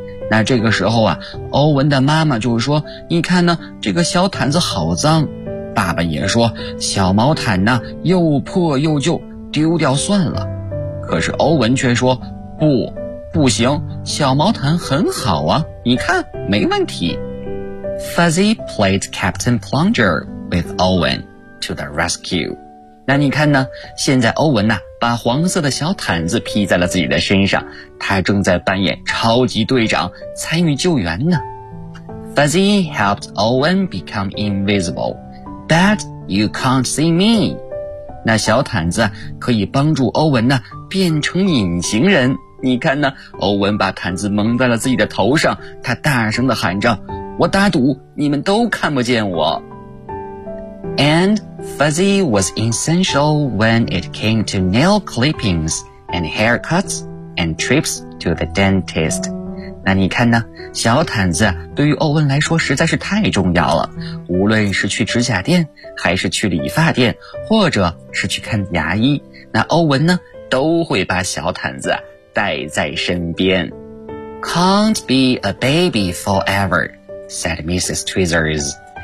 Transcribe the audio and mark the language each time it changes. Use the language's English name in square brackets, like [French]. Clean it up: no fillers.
[Chinese] 那这个时候啊，欧文的妈妈就说，你看呢，这个小毯子好脏。爸爸也说，小毛毯呢又破又旧，丢掉算了。可是欧文却说，不，不行，小毛毯很好啊，你看，没问题。 [English] Fuzzy played Captain Plunger with Owen to the rescue. [Chinese] 那你看呢，现在欧文呢把黄色的小毯子披在了自己的身上，他正在扮演超级队长，参与救援呢。 [English] Fuzzy helped Owen become invisible, but you can't see me. [Chinese] 那小毯子可以帮助欧文呢变成隐形人。你看呢，欧文把毯子蒙在了自己的头上，他大声地喊着，我打赌你们都看不见我。 [English] And Fuzzy was essential when it came to nail clippings and haircuts and trips to the dentist. [Chinese] 那你看呢，小毯子对于欧文来说实在是太重要了。无论是去指甲店，还是去理发店，或者是去看牙医，那欧文呢都会把小毯子带在身边。 [English] Can't be a baby forever, said Mrs. Tweezers.